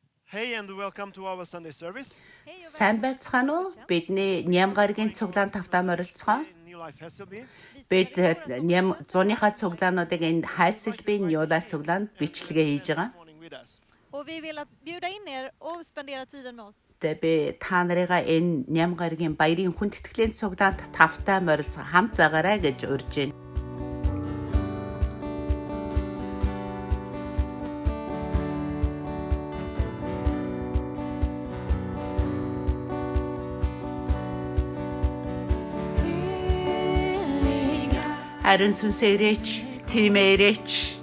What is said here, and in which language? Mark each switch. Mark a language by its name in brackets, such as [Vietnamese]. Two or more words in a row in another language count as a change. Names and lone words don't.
[English] Hey and welcome to our Sunday service. [Mongolian] Сайн байцгаана уу? Бидний ням гарагийн цуглаан тавтаа морилцгоо. New Life Hasselby. Бид ням зуныхаа цуглаануудыг энэ хайсэлбийн New Life цуглаанд бичлэгээ хийж байгаа. [Swedish] Och vi vill bjuda in er och spendera tiden med oss. [Mongolian] Тэгээ би та нарыгаа энэ ням гарагийн баярын хүндэтгэлийн цуглаанд тавтаа морилцгоо хамт байгаарай гэж урьж байна. Харин сүнсээрээч, тиймээрээч.